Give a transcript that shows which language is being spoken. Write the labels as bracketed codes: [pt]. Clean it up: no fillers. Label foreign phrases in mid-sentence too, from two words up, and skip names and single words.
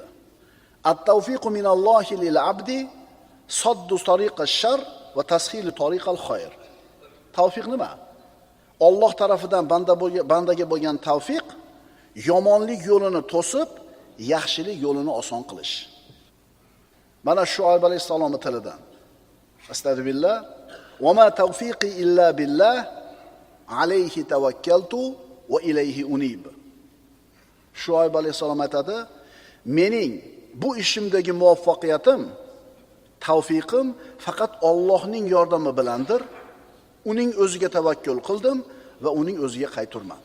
[ar] التوفيق من الله للعبد سد طريق الشر وتسهيل طريق الخير. [uz] Tavfiq nima? Alloh tarafidan bandaga bo'lgan tavfiq yomonlik yo'lini to'sib, yaxshilik yo'lini oson qilish. Mana Shuayb alayhisalomning tilidan. [ar] أستغفر الله. وما توفيقي إلا بالله عليه توكلت وإليه أنيب. [uz] Shuayb alayhisalom aytadi, mening bu ishimdagi muvaffaqiyatim, tavfiqim faqat Allohning yordami bilandir. Uning o'ziga tavakkul qildim va uning o'ziga qayturman.